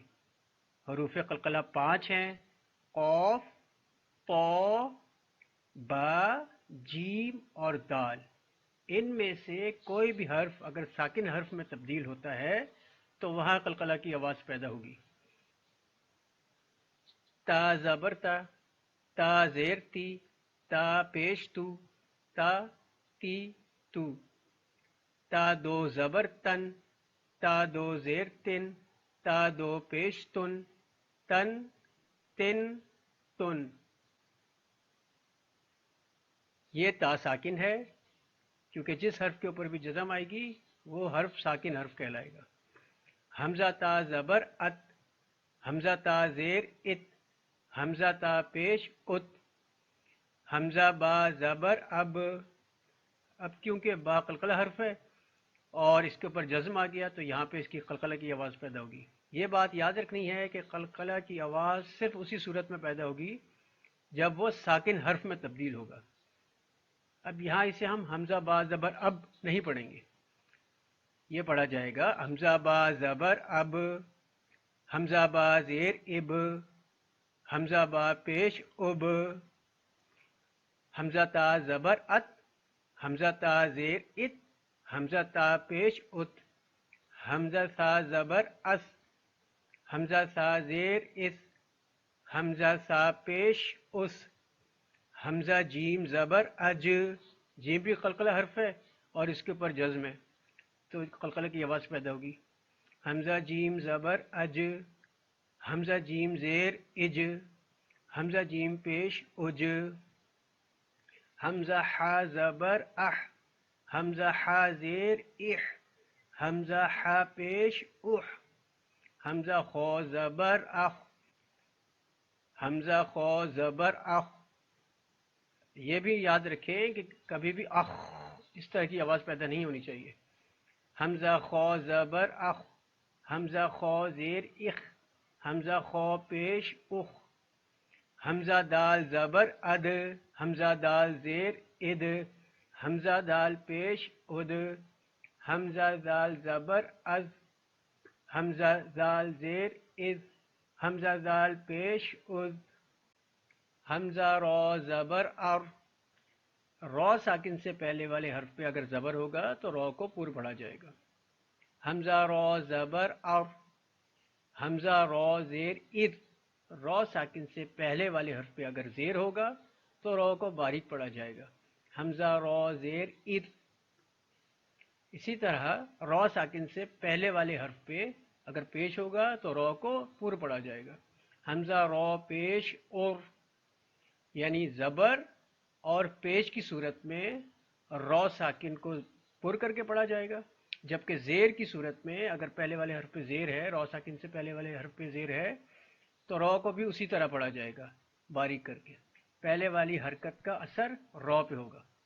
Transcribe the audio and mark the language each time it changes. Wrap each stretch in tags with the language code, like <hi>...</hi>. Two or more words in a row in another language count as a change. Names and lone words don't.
<ur>حروف قلقلہ 5 ہیں: قاف، طا، با، جیم اور دال۔ ان میں سے کوئی بھی حرف اگر ساکن حرف میں تبدیل ہوتا ہے تو وہاں قلقلہ کی آواز پیدا ہوگی۔ تا زبر تا، تا زیر تی، تا پیش تو، تا تی تو۔ تا دو زبر تن، تا دو زیر تن، تا دو پیش تن، تن تن تن۔ یہ تا ساکن ہے، کیونکہ جس حرف کے اوپر بھی جزم آئے گی وہ حرف ساکن حرف کہلائے گا۔ حمزہ تا زبر ات، حمزہ تا زیر ات، حمزہ تا پیش ات۔ حمزہ با زبر اب، اب کیونکہ با قلقلہ حرف ہے اور اس کے اوپر جزم آ گیا تو یہاں پہ اس کی قلقلہ کی آواز پیدا ہوگی۔ یہ بات یاد رکھنی ہے کہ قلقلہ کی آواز صرف اسی صورت میں پیدا ہوگی جب وہ ساکن حرف میں تبدیل ہوگا۔ اب یہاں اسے ہم حمزہ با زبر اب نہیں پڑھیں گے، یہ پڑھا جائے گا حمزہ با زبر اب، حمزہ با زیر اب، حمزہ با پیش اب۔ حمزہ تا زبر ات، حمزہ تا زیر ات، حمزہ تا پیش ات۔ حمزہ سا زبر اس، حمزہ سا زیر اس، حمزہ سا پیش اس۔ حمزہ جیم زبر اج، جیم بھی قلقلہ حرف ہے اور اس کے اوپر جزم ہے تو قلقلہ کی آواز پیدا ہوگی۔ حمزہ جیم زبر اج، حمزہ جیم زیر اج، حمزہ جیم پیش اج۔ حمزہ حا زبر اح، حمزہ حا زیر اح، حمزہ حا پیش اح۔ حمزہ خو زبر اخ، حمزہ خو زبر اخ۔ یہ بھی یاد رکھیں کہ کبھی بھی اخ اس طرح کی آواز پیدا نہیں ہونی چاہیے۔ حمزہ خو زبر اخ، حمزہ خو زیر اخ، حمزہ خو پیش اخ۔ حمزہ دال زبر اد، حمزہ دال زیر اد، حمزہ دال پیش اد۔ حمزہ دال زبر از، حمزہ دال زیر از، حمزہ دال پیش از۔ حمزہ رو زبر ار، رو ساکن سے پہلے والے حرف پہ اگر زبر ہوگا تو رو کو پور پڑھا جائے گا۔ حمزہ رو زبر ار، حمزہ رو زیر ار، رو ساکن سے پہلے والے حرف پہ اگر زیر ہوگا تو رو کو باریک پڑھا جائے گا۔ حمزہ رو زیر ار۔ اسی طرح رو ساکن سے پہلے والے حرف پہ اگر پیش ہوگا تو رو کو پور پڑھا جائے گا۔ حمزہ رو پیش اور، یعنی زبر اور پیش کی صورت میں رو ساکن کو پر کر کے پڑھا جائے گا، جبکہ زیر کی صورت میں اگر پہلے والے حرف پہ زیر ہے، رو ساکن سے پہلے والے حرف پہ زیر ہے تو رو کو بھی اسی طرح پڑھا جائے گا باریک کر کے، پہلے والی حرکت کا اثر رو پہ ہوگا۔</ur>